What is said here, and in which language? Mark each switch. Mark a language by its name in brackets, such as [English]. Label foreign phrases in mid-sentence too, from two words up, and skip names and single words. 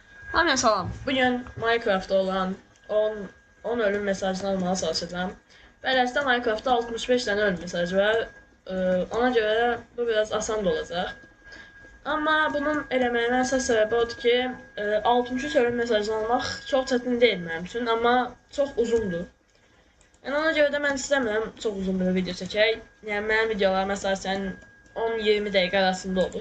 [Azerbaijani] Hamıya salam. [Turkish] Bugün Minecraft'da olan 10 ölüm mesajını almaya çalışacağım. [Azerbaijani] Beləcdə Minecraft'da 65 tane ölüm mesajı var. Ona göre bu biraz asan da olacaq. Amma bunun eləməyimə əsas səbəbi odur ki, 63 ölüm mesajını almaq çox çətin deyil mənim üçün, amma çox uzundur. Yəni ona görə də mən istəmirəm çox uzun bir video çəkək. Yəni mənim videolarım əsasən 10-20 dəqiqə arasında olur.